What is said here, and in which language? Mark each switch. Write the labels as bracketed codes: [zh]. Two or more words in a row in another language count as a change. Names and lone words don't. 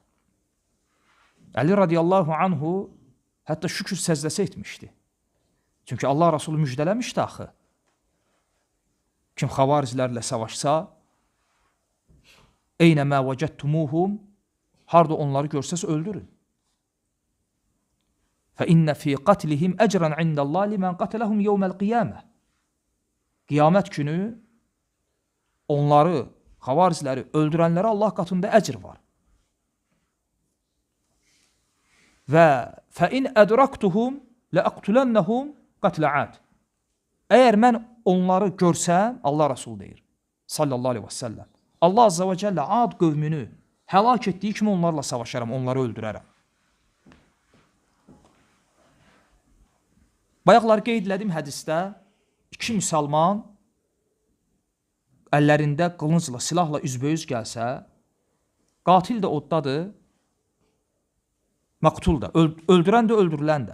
[az] Əli [ar] رضي الله عنه [az] hətta şükür səzdəsi etmişdi. Çünki Allah Rasulü müjdələmişdi axı. Kim xavariclərlə savaşsa, [ar] أينما وجدتموهم, [az] harada onları görsəz öldürün. [ar] فَإِنَّ فِي قَتْلِهِمْ أَجْرًا عِنْدَ اللّٰهِ لِمَنْ قَتَلَهُمْ يَوْمَ الْقِيَامَةِ [az] Qiyamət günü onları, xavaricləri öldürənlərə Allah qatında əcr var. Və [ar] فَإِنْ أَدْرَكْتُهُمْ لَأَقْتُلَنَّهُمْ قَتْلَ عَادٍ [az] Əgər mən onları görsəm, Allah Rasul deyir, [ar] صلى الله عليه وسلم, [az] Allah [ar] عز وجل [az] Ad qövmünü həlak etdiyi kimi onlarla savaşaram, onları öldürərəm. Bayaqlar qeyd elədim hədisdə, iki müsəlman əllərində qılıncla, silahla üzbəyüz gəlsə, qatil də oddadır, məqtul da, öldürən də, öldürülən də.